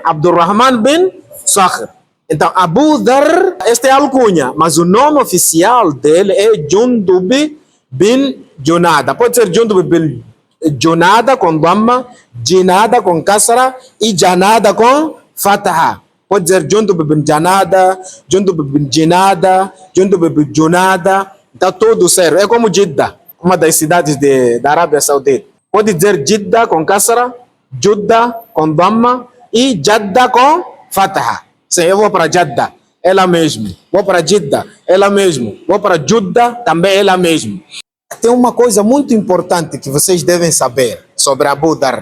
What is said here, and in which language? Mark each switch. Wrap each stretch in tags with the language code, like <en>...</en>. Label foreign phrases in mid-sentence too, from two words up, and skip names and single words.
<pt>Abdurrahman bin Sakhr. Então, Abu Dhar, este é a alcunha, mas o nome oficial dele é Jundub bin Junada. Pode ser Jundub bin Junada com Dhamma, Jinada com Kasra e Janada com Fataha. Pode ser Jundub bin Janada, Jundub bin Jinada, Jundub bin Junada. Está tudo certo. É como Jeddah, uma das cidades da Arábia Saudita. Pode dizer Jeddah com Kasra, Judda com Dhamma e Jadda com Fataha. Sim, eu vou para Jadda, ela mesmo. Vou para Jeddah, ela mesmo. Vou para Judda, também ela mesmo. Tem uma coisa muito importante que vocês devem saber sobre Abu Dhar.</pt>